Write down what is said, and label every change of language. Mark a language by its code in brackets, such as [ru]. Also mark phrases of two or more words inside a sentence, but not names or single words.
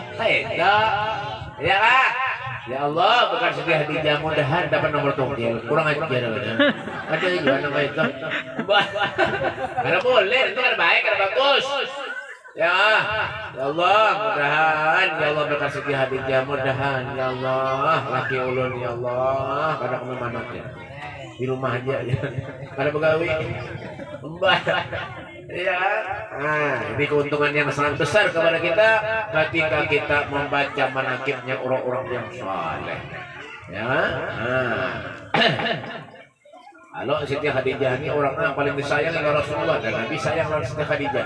[id] Ya kan? Ya Allah, berkat Siti Khadijah mudahan dapat nomor tunggal. Kurang ajar benar. Ada juga nama itu. Karena boleh, itu kan baik, kan bagus. [bjn] Ya Allah, mudahan ya Allah berkat Siti Khadijah, mudahan ya Allah laki ulun ya Allah kada kemanaknya. [id] Di rumah aja ya. [bjn] Kada begawi. [id] Ya, ini keuntungan yang sangat besar kepada kita ketika kita membaca manakibnya orang-orang yang saleh. Ya, Kalau Siti Khadijah ini orang yang paling disayang oleh Rasulullah dan Nabi sayang oleh Siti Khadijah.